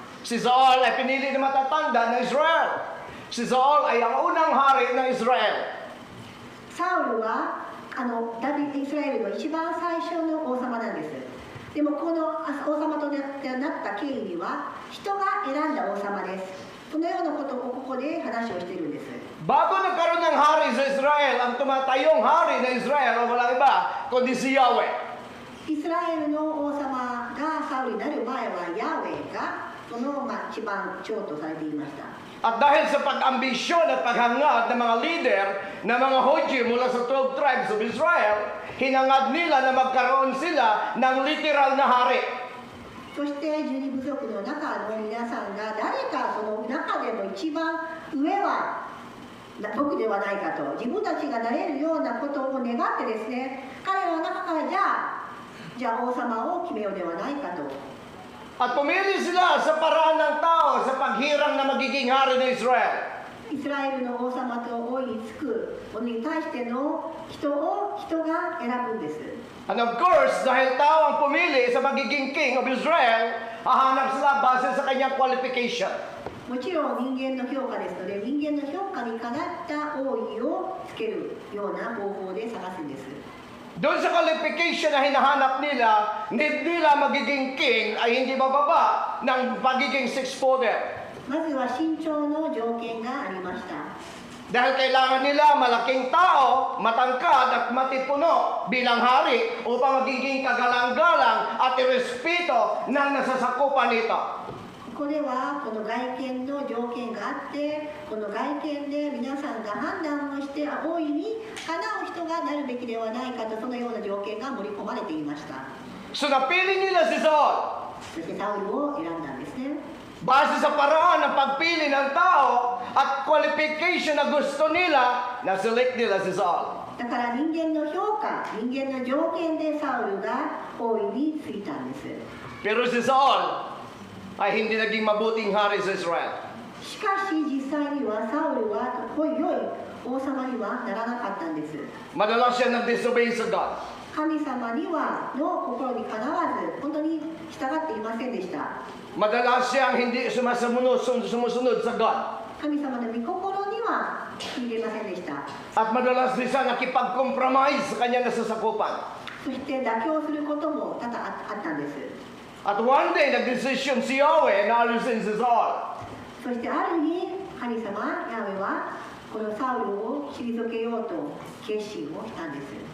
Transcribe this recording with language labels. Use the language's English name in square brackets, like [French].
[Filipino] Si Saul ay pinili ng matatanda ng Israel. Si Saul ay ang unang hari ng Israel. [Japanese] サウルはイスラエルの一番最初の王様なんです。でもこの王様となった経緯には人が選んだ王様です。そのようなことをここで話をしているんです。 [Filipino] Bago nagkaroon ng hari sa Israel, ang tumatayong hari ng Israel o walang iba, kundi si Yahweh. [Japanese] イスラエルの王様がサウルになる前はヤウェがその一番長とされていました。 [Filipino] At dahil sa pag-ambisyon at paghangad ng mga leader ng mga Hudyo mula sa [English] 12 tribes of Israel, [Filipino] hinangad nila na magkaroon sila ng literal na hari. [Japanese] そして12部族の中の皆さんが誰かその中でも一番上は僕ではないかと、自分たちがなれるようなことを願ってですね、彼らの中からじゃあ王様を決めようではないかと。 [Filipino] At pumili sila sa paraan ng tao sa paghirang na magiging hari ng Israel. [Japanese] イスラエルの王様と王につくものに対しての人が選ぶんです。 [Filipino] And of course, dahil tao ang pumili sa magiging [English] king of Israel, [Filipino] hahanap sila base sa kanyang qualification. [Japanese] もちろん人間の評価ですので、人間の評価にかなった王位をつけるような方法で探すんです。 [Filipino] Doon sa qualification na hinahanap nila, hindi nila magiging king ay hindi bababa ng pagiging six-footer. [Japanese] まずは身長の条件がありました。 [Filipino] Dahil kailangan nila malaking tao, matangkad at matipuno bilang hari upang magiging kagalang-galang at irespeto ng nasasakupan nito. [Japanese] ここではこの外見の条件があって、この外見で皆さんが判断をして大いにかなう人がなるべきではないかと、そのような条件が盛り込まれていました。 [Filipino] So napili nila si Saul. [Japanese] そしてサウルを選んだんですね。 [Filipino] Base sa paraan ng pagpili ng tao at qualification na gusto nila, na-select nila si Saul. [Japanese] だから人間の評価、人間の条件でサウルが王位についたんです。 [Filipino] Pero si Saul ay hindi naging mabuting hari sa Israel. [Japanese] しかし実際にはサウルは良い王様にはならなかったんです。 [Filipino] Madalas siya nag-disobey sa God. [Japanese] 神様にはの心にかなわず、本当に従っていませんでした。 [Filipino] Madalas siyang hindi sumusunod sa God. [Japanese] 神様の御心には聞いていませんでした。 [Filipino] At madalas din siya nakipag-compromise sa kanyang nasasakupan. [Japanese] そして妥協することも多々あったんです。 [English] At one day, [Filipino] nag-decision si Yahweh na alisin si Saul. [Japanese] そしてある日、神様ヤウェはこのサウルを退けようと決心をしたんです。